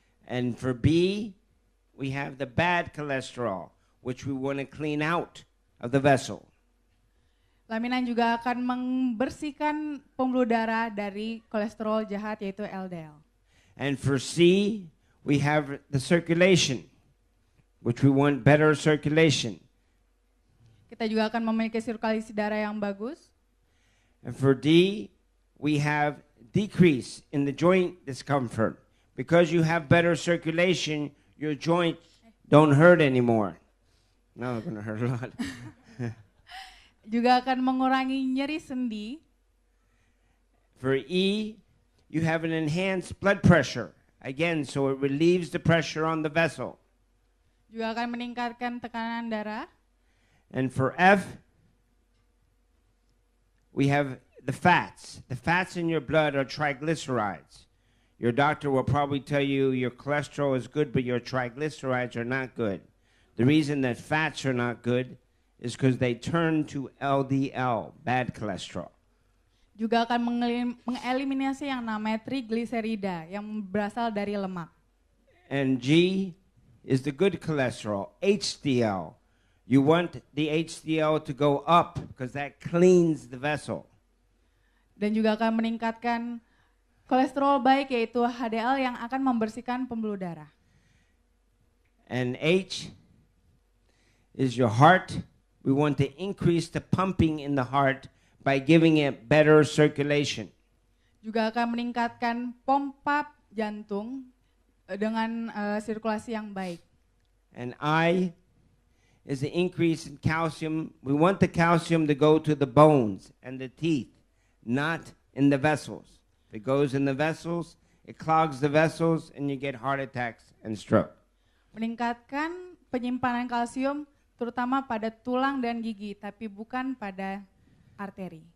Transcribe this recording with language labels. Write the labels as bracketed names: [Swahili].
[English] And for B, we have the bad cholesterol, which we want to clean out of the vessel. [Indonesian] Laminine juga akan membersihkan pembuluh darah dari kolesterol jahat yaitu LDL. [English] And for C, we have the circulation, which we want better circulation. [Indonesian] Kita juga akan memiliki sirkulasi darah yang bagus. [English] And for D, we have decrease in the joint discomfort. Because you have better circulation, your joints don't hurt anymore. No, it's going to hurt a lot. [Indonesian] juga akan mengurangi nyeri sendi. [English] For E, you have an enhanced blood pressure. Again, so it relieves the pressure on the vessel. [Indonesian] Juga akan meningkatkan tekanan darah. [English] And for F, we have the fats. The fats in your blood are triglycerides. Your doctor will probably tell you your cholesterol is good, but your triglycerides are not good. The reason that fats are not good is because they turn to LDL, bad cholesterol. [Indonesian] Juga akan mengeliminasi yang namanya trigliserida yang berasal dari lemak. [English] And G is the good cholesterol, HDL. You want the HDL to go up because that cleans the vessel. [Indonesian] Dan juga akan meningkatkan kolesterol baik yaitu HDL yang akan membersihkan pembuluh darah. [English] And H is your heart. We want to increase the pumping in the heart by giving it better circulation. [Indonesian] Juga akan meningkatkan pompa jantung dengan sirkulasi yang baik. [English] And I is the increase in calcium. We want the calcium to go to the bones and the teeth, not in the vessels. If it goes in the vessels, it clogs the vessels and you get heart attacks and stroke. [Indonesian] Meningkatkan penyimpanan kalsium terutama pada tulang dan gigi, tapi bukan pada arteri.